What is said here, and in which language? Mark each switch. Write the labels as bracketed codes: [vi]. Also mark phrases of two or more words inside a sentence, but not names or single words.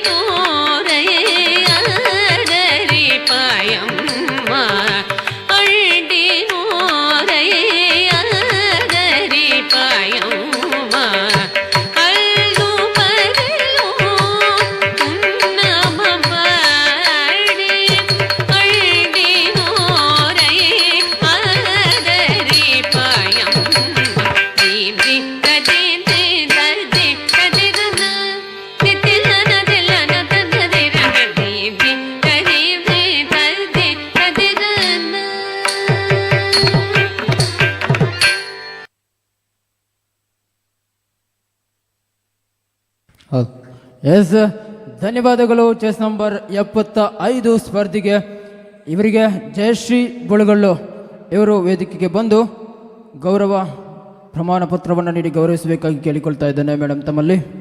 [tcy] ನೋರಯ್ಯರಿ ಪಾಯಮ್ಮ ಅಳ್ಡಿ ನೋರಯ್ಯರಿ ಪಾಯಮ್ಮ ಹಲ್ಲು ಪಗಲು ಉನ್ನಮ ಪಾಡೆ ಅಳ್ಡಿ ನೋರಯ್ಯರಿ ಪಾಯಮ್ಮ ದೀದಿ ತದೆ ತದೆ ತದಿರನ ದಿತ್ತಿಲನ ದಿಲ್ಲನ ತನ್ನದಿರನ ದೀದಿ ತದೆ ತದೆ ತದಿರನ [kn] ಎಸ್ ಧನ್ಯವಾದಗಳು. ಚೆಸ್ ನಂಬರ್ 75 ಸ್ಪರ್ಧಿಗೆ ಇವರಿಗೆ ಜಯಶ್ರೀ ಬುಳಗಳ್ಳು ಇವರು ವೇದಿಕೆಗೆ ಬಂದು ಗೌರವ ಪ್ರಮಾಣ ಪತ್ರವನ್ನು ನೀಡಿ ಗೌರವಿಸಬೇಕಾಗಿ ಕೇಳಿಕೊಳ್ತಾ ಇದ್ದೇನೆ ಮೇಡಮ್ ತಮ್ಮಲ್ಲಿ.